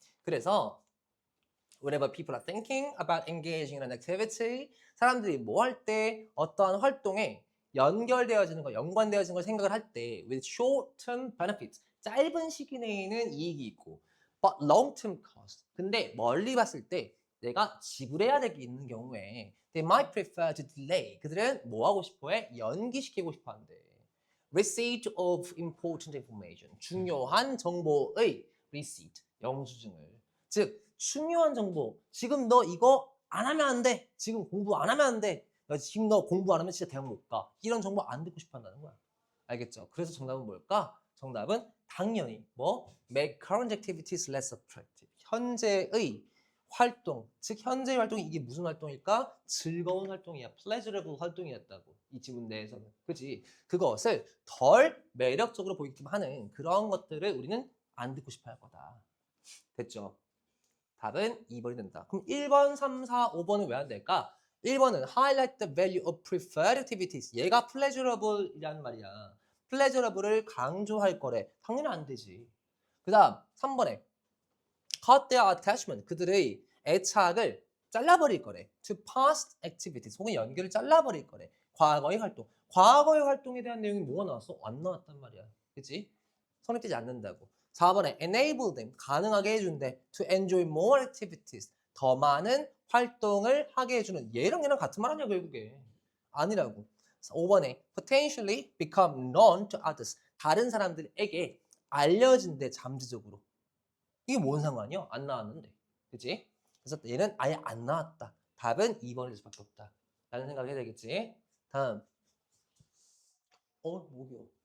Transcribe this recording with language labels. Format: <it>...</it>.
<ko>그래서</ko> <en>whenever people are thinking about engaging in an activity,</en> <ko>사람들이 뭐 할 때 어떠한 활동에 연결되어지는 거, 연관되어지는 걸 생각을 할 때</ko> <en>with short-term benefits,</en> <ko>짧은 시기 내에는 이익이 있고</ko> <en>but long-term cost,</en> <ko>근데 멀리 봤을 때 내가 지불해야 될 게 있는 경우에</ko> <en>they might prefer to delay,</en> <ko>그들은 뭐 하고 싶어 해? 연기시키고 싶어 한대.</ko> <en>receipt of important information,</en> <ko>중요한 정보의</ko> <en>receipt,</en> <ko>영수증을. 즉 중요한 정보. 지금 너 이거 안 하면 안 돼. 지금 공부 안 하면 안 돼. 지금 너 공부 안 하면 진짜 대학 못 가. 이런 정보 안 듣고 싶어 한다는 거야. 알겠죠? 그래서 정답은 뭘까? 정답은 당연히 뭐</ko> <en>make current activities less attractive.</en> <ko>현재의 활동, 즉 현재의 활동이 이게 무슨 활동일까? 즐거운 활동이야. pleasurable 활동이었다고. 이 지문 내에서는. 그지? 그것을 덜 매력적으로 보이게끔 하는 그런 것들을 우리는 안 듣고 싶어 할 거다. 됐죠? 답은 2번이 된다. 그럼 1번, 3, 4, 5번은 왜 안 될까? 1번은</ko> <en>highlight the value of preferred activities.</en> <ko>얘가 pleasurable이라는 말이야. pleasurable을 강조할 거래. 당연히 안 되지. 그 다음 3번에</ko> <en>cut their attachment.</en> <ko>그들의 애착을 잘라버릴 거래.</ko> <en>to past activities.</en> <ko>혹은 연결을 잘라버릴 거래. 과거의 활동. 과거의 활동에 대한 내용이 뭐가 나왔어? 안 나왔단 말이야. 그치? 손에 띄지 않는다고. 4번에</ko> <en>enable them.</en> <ko>가능하게 해준대.</ko> <en>to enjoy more activities.</en> <ko>더 많은 활동을 하게 해주는. 얘랑 같은 말 아니야 결국에. 아니라고. 5번에</ko> <en>potentially become known to others.</en> <ko>다른 사람들에게 알려진대 잠재적으로. 이게 뭔 상관이야? 안 나왔는데. 그치? 그래서 얘는 아예 안 나왔다. 답은 2번일 수밖에 없다. 라는 생각을 해야 되겠지. 다음. 목이요.</ko>